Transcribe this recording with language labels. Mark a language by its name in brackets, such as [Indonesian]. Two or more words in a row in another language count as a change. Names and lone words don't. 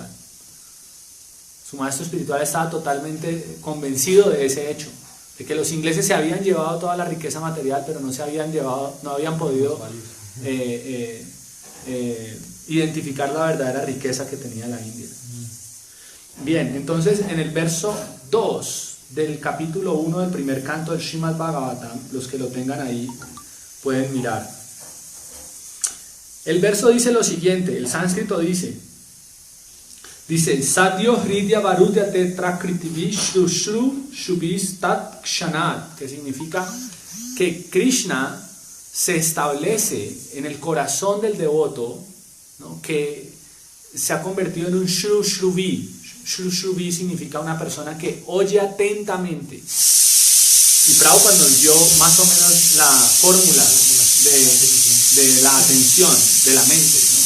[Spanish] Su maestro espiritual estaba totalmente convencido de ese hecho, de que los ingleses se habían llevado toda la riqueza material, pero no habían podido identificar la verdadera riqueza que tenía la India. Bien, entonces en el verso 2 del capítulo 1 del primer canto del Srimad Bhagavatam, los que lo tengan ahí pueden mirar. El verso dice lo siguiente, el sánscrito dice [Sanskrit] Sadhyo hridya varudya tetra kritivi shrushru shubis tat kshanat, [Spanish] que significa que Krishna se establece en el corazón del devoto, ¿no? Que se ha convertido en un shrushruvi. Shrushruvi significa una persona que oye atentamente. Y Prabhupada nos dio más o menos la fórmula de la atención, de la mente, ¿no?